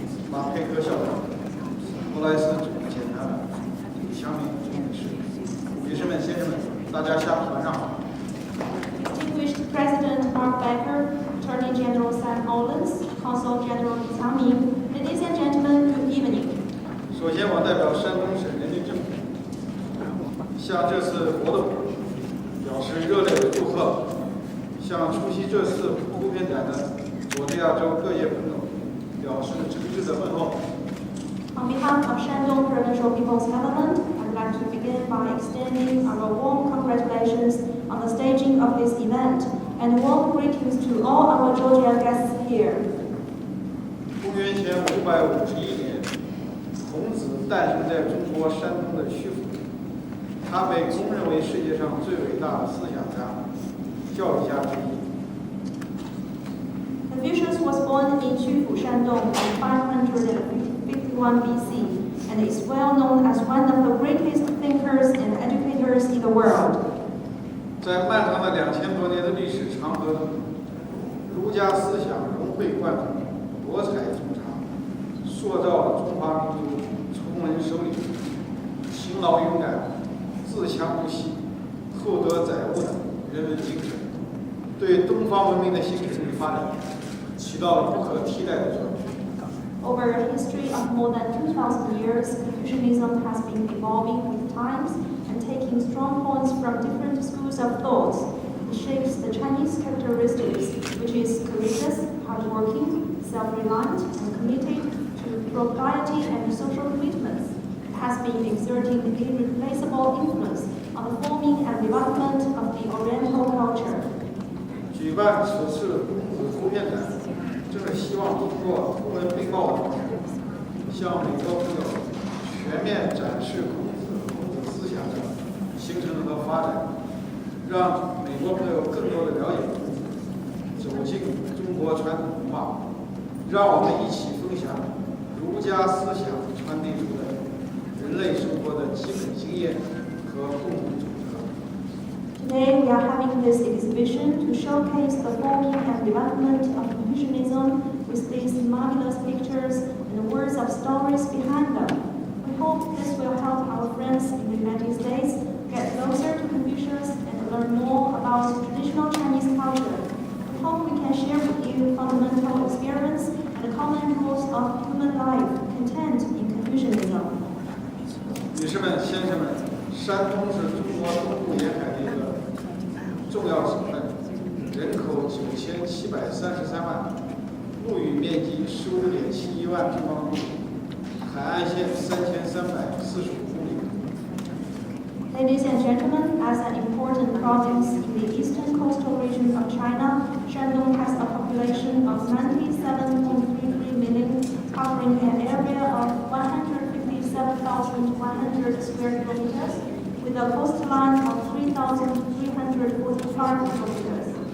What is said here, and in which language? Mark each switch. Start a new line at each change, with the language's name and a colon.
Chinese: 马佩科校长，莫莱斯总检察长，李祥明总领事，女士们、先生们，大家晚上好。
English: Distinguished President Mark Becker, Attorney General Sam Olens, Consul General Li Qiangming, ladies and gentlemen, good evening.
Chinese: 首先，我代表山东省人民政府向这次活动表示热烈的祝贺，向出席这次图片展的佐治亚州各界朋友表示诚挚的问候。
English: On behalf of Shandong Provincial People's Government, I'd like to begin by extending our warm congratulations on the staging of this event and warm greetings to all our Georgia guests here.
Chinese: 公元前551年，孔子诞生在中国山东的曲阜，他被公认为世界上最伟大的思想家、教育家之一。
English: Confucius was born in Qufù, Shandong in 551 BC and is well known as one of the greatest thinkers and educators in the world.
Chinese: 在漫长的2000多年的历史长河中，儒家思想融会贯通，博采众长，塑造了中华民族崇文守礼、勤劳勇敢、自强不息、厚德载物的人文精神，对东方文明的兴盛与发展起到了不可替代的作用。
English: Over a history of more than 2,000 years, Confucianism has been evolving with times and taking strong points from different schools of thought. It shapes the Chinese characteristics, which is courageous, hardworking, self-reliant, and committed to propriety and social commitments. It has been exerting irreplaceable influence on the forming and development of the Oriental culture.
Chinese: 举办此次孔子图片展，正是希望通过图文并茂的方式，向美国朋友全面展示孔子思想的形成和发展，让美国朋友更多的了解孔子，走进中国传统文化，让我们一起分享儒家思想传递出的人类生活的基本经验和共同准则。
English: Today we are having this exhibition to showcase the forming and development of Confucianism with these marvelous pictures and words of stories behind them. We hope this will help our friends in the United States get closer to Confucius and learn more about traditional Chinese culture. We hope we can share with you fundamental experience and common rules of human life contained in Confucianism.
Chinese: 女士们、先生们，山东是中国东部沿海的一个重要省份，人口9733万，陆域面积15.71万平方公里，海岸线3345公里。
English: Ladies and gentlemen, as an important province in the eastern coastal region of China, Shandong has a population of 97.33 million, covering an area of 157,100 square kilometers, with a coastline of 3,345 kilometers.